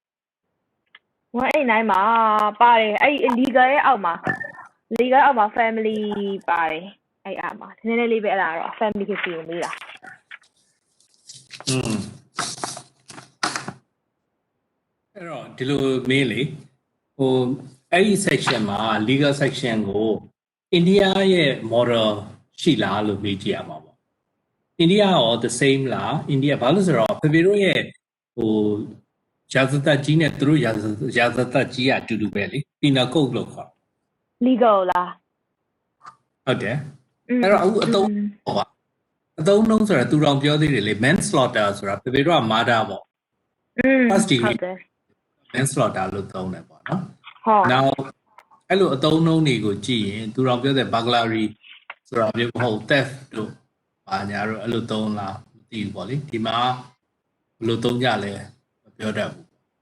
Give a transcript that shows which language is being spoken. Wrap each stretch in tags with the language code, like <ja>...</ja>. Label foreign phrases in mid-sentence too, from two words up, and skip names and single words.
<my>189 မှာပါတယ်အဲ့ legal ရဲ့အောက်မှာ family ပါတယ်အဲ့အားမှာနည်းနည်းလေးပဲအဲ့ဒါတော့ family ကိုပြင်ပေးတာ အဲ့တော့ဒီလိုမင်းလေဟိုအဲ့ဒီ section မှာ legal section ကို India ရဲ့ model ရှိလားလို့မေးကြည့်ရမှာပေါ့ India ရော</my> <en>the same</en> <my>လား India ဘာလို့ဆိုတော့ဖေဖေတို့ရဲ့ရာဇသက်ကြီးနဲ့သူတို့ရာဇသက်ကြီးကအတူတူပဲလေ penal code လို့ခေါ် legal လား ဟုတ်တယ်အဲ့တော့အခုအသုံးနှုန်းဆိုတာသူတော်ပြောသေးတယ်လေ manslaughter ဆိုတာပေပေတော့ murder ပေါ့</my> <en>first degree manslaughter</en> <my>လို့သုံးတယ်ပေါ့နော်ဟုတ် now အဲ့လိုအသုံးနှုန်းတွေကိုကြည့်ရင်သူတော်ပြောတဲ့ burglary ဆိုတာမျိုးမဟုတ် theft တို့ဘာညာတော့အဲ့လိုသုံးလားမသိဘူးပေါ့လေဒီမှာဘယ်လိုသုံးကြလဲမပြောတတ်ဘူး</my>